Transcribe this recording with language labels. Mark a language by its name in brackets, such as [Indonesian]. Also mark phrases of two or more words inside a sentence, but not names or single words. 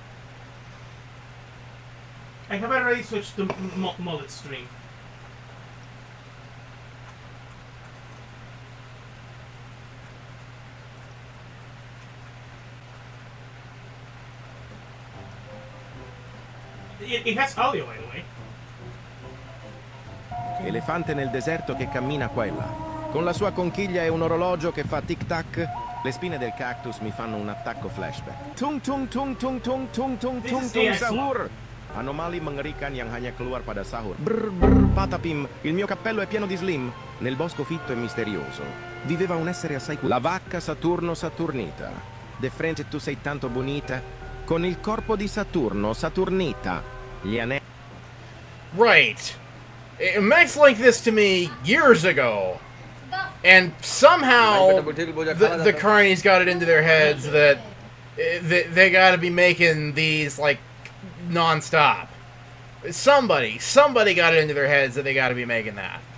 [English] I have already switched to Mullet stream. It has audio, by the way. [Italian] Elefante nel deserto che cammina qua e là. Con la sua conchiglia e un orologio che fa tic-tac, le spine del cactus mi fanno un attacco flashback. [Indonesian] Tung tung tung tung tung tung tung tung tung sahur! Anomali mengerikan yang hanya keluar pada sahur. [Italian] Brr brr patapim, il mio cappello è pieno di slim. Nel bosco fitto e misterioso viveva un essere assai la vacca Saturno Saturnita. [Spanish] De frente [Italian] tu sei tanto bonita, con il corpo di Saturno Saturnita. Gli anelli. [English] Right. Max linked this to me years ago, and somehow the carnies got it into their heads that they got to be making these like non-stop. Somebody got it into their heads that they got to be making that.